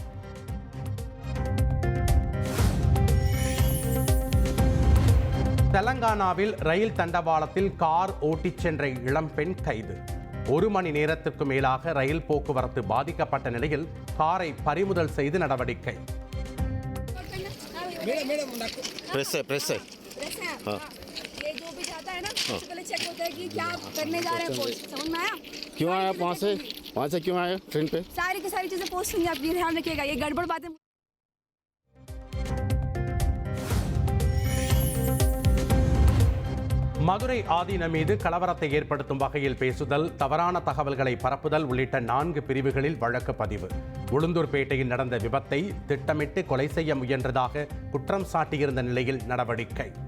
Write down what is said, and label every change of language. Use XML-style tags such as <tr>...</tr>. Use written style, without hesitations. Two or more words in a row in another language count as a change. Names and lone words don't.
<ta>தெலங்கானாவில் ரயில் தண்டவாளத்தில் கார் ஓட்டிச் சென்ற இளம்பெண் கைது. 1 மணி நேரத்திற்கு மேலாக ரயில் போக்குவரத்து பாதிக்கப்பட்ட நிலையில் காரை பறிமுதல் செய்து நடவடிக்கை.</ta> <hi>ये जो भी जाता है ना सबसे पहले चेक होता है कि क्या करने जा रहे हैं पोस्ट, समझ में आया? क्यों आए आप वहाँ से क्यों आए ट्रेन पे? सारी की सारी चीजें पोस्ट होंगी, आप ये ध्यान रखिएगा, ये गड़बड़ बातें.</hi> <ta>மதுரை ஆதீனம் மீது கலவரத்தை ஏற்படுத்தும் வகையில் பேசுதல், தவறான தகவல்களை பரப்புதல் உள்ளிட்ட 4 பிரிவுகளில் வழக்கு பதிவு. உளுந்தூர்பேட்டையில் நடந்த விபத்தை திட்டமிட்டு கொலை செய்ய முயன்றதாக குற்றம் சாட்டியிருந்த நிலையில் நடவடிக்கை.</ta>